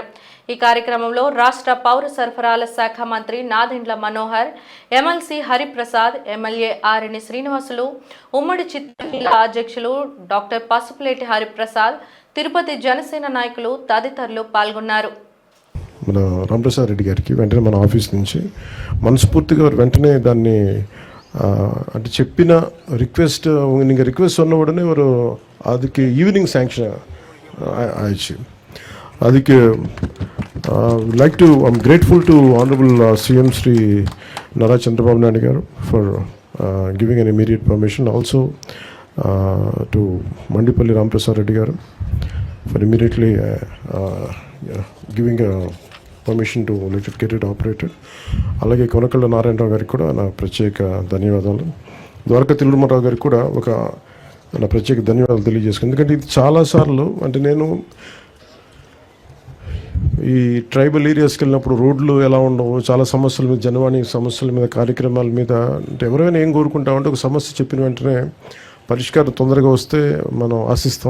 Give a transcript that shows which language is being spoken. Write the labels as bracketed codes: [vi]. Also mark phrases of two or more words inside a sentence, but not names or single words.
[te] ఈ కార్యక్రమంలో రాష్ట్ర పౌర సరఫరాల శాఖ మంత్రి నాదెండ్ల మనోహర్, ఎమ్మెల్సీ హరిప్రసాద్, ఎమ్మెల్యే ఆర్ఎని శ్రీనివాసులు, ఉమ్మడి చిత్తూరు జిల్లా అధ్యక్షులు డాక్టర్ పసుపులేటి హరిప్రసాద్, తిరుపతి జనసేన నాయకులు తదితరులు పాల్గొన్నారు. మన రామప్రసాద్ రెడ్డి గారికి వెంటనే మన ఆఫీస్ నుంచి మనస్ఫూర్తిగా వెంటనే దాన్ని అంటే చెప్పిన రిక్వెస్ట్ [ta] நீங்கள் ரிக்வெஸ்ட் சொன்ன உடனே ஒரு அதுக்கு ஈவினிங் சாங்ஷன் ஆயிடுச்சு. [en] அதுக்கு like to I'm grateful to Honourable CM Sri Nara చంద్రబాబు నాయుడు గారు for giving an immediate permission, also to Mandipalli Ramprasad Reddy garu for immediately giving permission to let it get it operated. అలాగే కొనకళ్ళ నారాయణరావు గారికి కూడా నా ప్రత్యేక ధన్యవాదాలు. ద్వారకా తిరుమలరావు గారికి కూడా నా ప్రత్యేక ధన్యవాదాలు తెలియజేసుకున్నాను. ఎందుకంటే ఇది చాలాసార్లు అంటే నేను ఈ tribal areasకి వెళ్ళినప్పుడు రోడ్లు ఎలా ఉండవు, చాలా సమస్యల మీద, జనవాణి సమస్యల మీద, కార్యక్రమాల మీద అంటే ఎవరైనా ఏం కోరుకుంటామంటే ఒక సమస్య చెప్పిన వెంటనే పరిష్కారం తొందరగా వస్తే మనం ఆశిస్తాం.